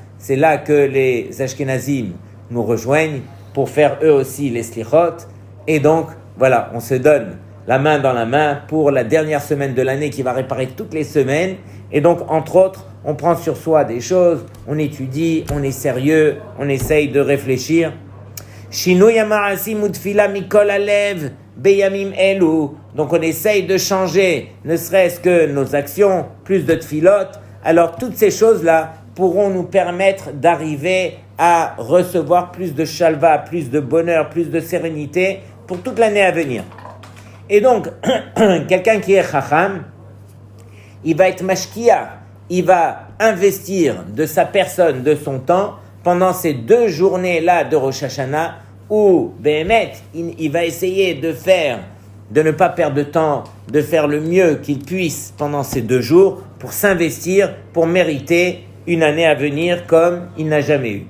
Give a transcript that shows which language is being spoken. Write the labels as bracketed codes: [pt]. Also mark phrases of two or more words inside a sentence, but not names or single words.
[fr] C'est là que les Ashkenazim nous rejoignent pour faire eux aussi les slichot. Et donc, voilà, on se donne la main dans la main pour la dernière semaine de l'année qui va réparer toutes les semaines. Et donc, entre autres, on prend sur soi des choses, on étudie, on est sérieux, on essaye de réfléchir. [he] שינוי מעשים ותפילה מכל הלב בימים אלו. [fr] Donc, on essaye de changer, ne serait-ce que nos actions, plus de tfilot. Alors, toutes ces choses-là pourront nous permettre d'arriver à recevoir plus de shalva, plus de bonheur, plus de sérénité pour toute l'année à venir. Et donc, quelqu'un qui est chacham, il va être mashkia, il va investir de sa personne, de son temps, pendant ces 2 journées-là de Rosh Hashanah, où, Behemet, il va essayer de ne pas perdre de temps, de faire le mieux qu'il puisse pendant ces 2 jours, pour s'investir, pour mériter une année à venir comme il n'a jamais eu.